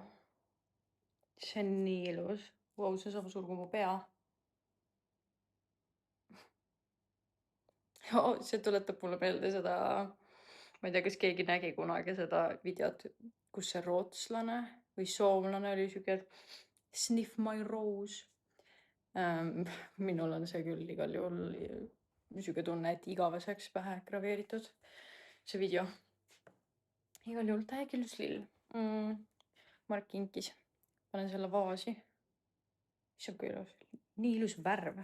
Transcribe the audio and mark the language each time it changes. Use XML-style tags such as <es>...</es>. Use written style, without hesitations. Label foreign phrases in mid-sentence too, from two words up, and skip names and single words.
<et>See on nii ilus. Wow, see on sama suur kui mu pea. See tuletab mulle meelde seda, ma ei tea, kas keegi nägi kunagi seda videot, kus see rootslane või soomlane oli siuke, et</et> <en>sniff my rose.</en> <et>Minul on see küll igal juhul siuke tunne, et igaveseks pähe graveeritud see video. Igal juhul täiega ilus lill. Mark kinkis. Panen selle vaasi. See on ka ilus. Nii ilus värv.</et>